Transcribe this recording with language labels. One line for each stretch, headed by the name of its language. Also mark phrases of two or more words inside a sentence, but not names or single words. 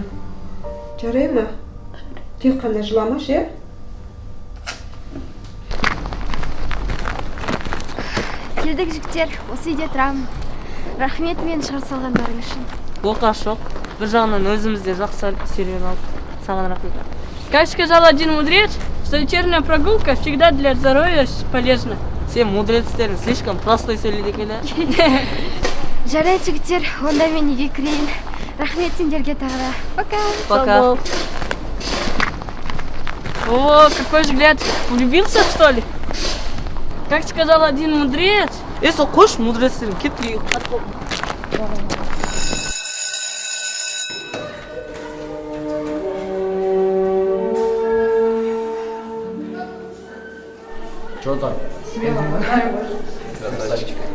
Kazakh: Жарай ма? Тек қана жыламаш, е? Келдік жігіттер, осы үйде тұрамын. Рахмет мен шығарып салғандарың үшін. Оқаш жоқ. Бір жағынан өзімізде жақсы серуен алып. Саған рахмет.
Russian: Как сказал один мудрец, что вечерняя прогулка всегда для здоровья полезна. Сен мудрецтерің слишком простой сөйлейді екен, ә?
Kazakh: Жарайды жігіттер, онда мен үйге кірейін. Рахмет сендерге тағы да.
Russian: Пока. Пока. О, какой взгляд! Влюбился, что ли? Как сказал один мудрец...
Kazakh: Сол қош мудрецтерің кетпей.
Russian: Что там? Красавчик.